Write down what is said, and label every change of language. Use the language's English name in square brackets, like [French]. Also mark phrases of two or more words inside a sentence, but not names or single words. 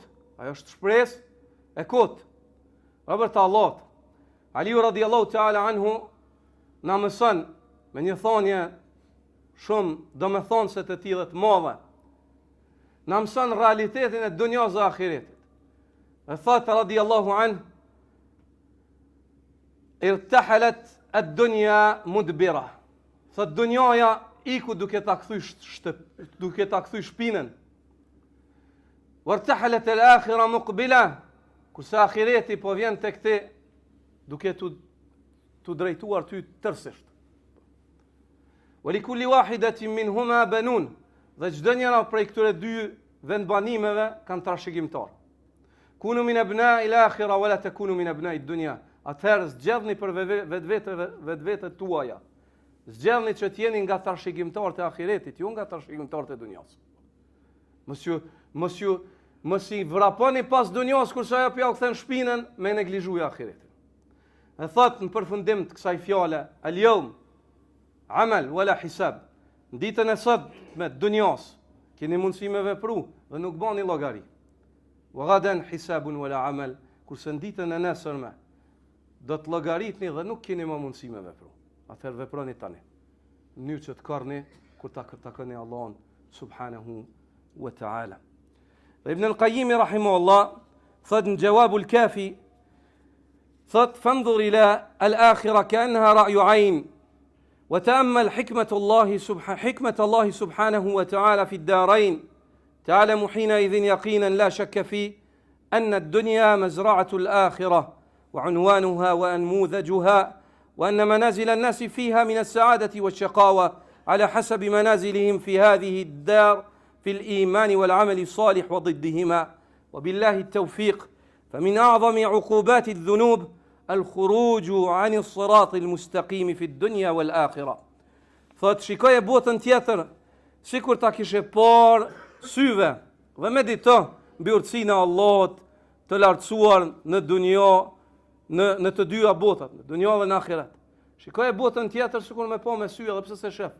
[Albanian] Ai është shpresë e kot. Robert Allah, Aliu [Arabic] رضي الله تعالى عنه [Albanian] na mëson me një thonje shumë domethënëse të tillë të mëdha. Na mëson realitetin e dunjas së ahiretit. E thot [Arabic] رضي الله عنه: "ارتحلت الدنيا مدبرة." [Albanian] Thot dunjaja iku duke ta kthy shpinën. [Arabic] "وارتحلت الآخرة مقبلة." [Albanian] Kurse ahireti po vjen tek ti duke tu drejtuar ty tërësisht. [Arabic] ولكل واحدة منهما بنون. [Albanian] Dhe çdo njëra prej këtyre dy vendbanimeve kanë trashëgimtar. [Arabic] كونوا من أبناء الآخرة ولا تكونوا من أبناء الدنيا. [Albanian] Atëherë zgjedhni për vetvetet tuaja. Zgjedhni që të jeni nga trashëgimtarët e ahiretit, jo nga trashëgimtarët e dunjas. Mos i vraponi pas dunjas kurse ajo pja u kthen shpinën me neglizhuj ahiretin. E thot në përfundim të kësaj fjale: [Arabic] "اليوم عمل ولا حساب." [Albanian] Ditën e sot me dunjas keni mundësi me vepru dhe nuk bani llogari. [Arabic] وغدا حساب ولا عمل, [Albanian] kurse në ditën e nesërme do të llogaritni dhe nuk keni më mundësi me vepru. Atëherë veproni tani, në mënyrë që të karni kur ta takoni Allahun [Arabic] سبحانه وتعالى. [Albanian] Dhe Ibn al-Qayyim rahimahullah thot në Jawabul Kafi, thot: [Arabic] "فانظر إلى الآخرة كأنها رأي عين." وتأمل حكمة الله سبحانه وتعالى في الدارين تعلم حينئذ يقينا لا شك فيه أن الدنيا مزرعة الآخرة وعنوانها وأنموذجها، وأن منازل الناس فيها من السعادة والشقاوة على حسب منازلهم في هذه الدار في الإيمان والعمل الصالح وضدهما. وبالله التوفيق. فمن أعظم عقوبات الذنوب الخروج عن الصراط المستقيم في الدنيا والآخرة. [Albanian] Thot shikoje botën tjetër sikur ta kishe parë syve dhe medito mbi urtësinë e Allahut të lartësuar në dunjë, në të dyja botat, në dunjë dhe në ahiret. Shikoje botën tjetër sikur me pa me sy edhe pse se shef.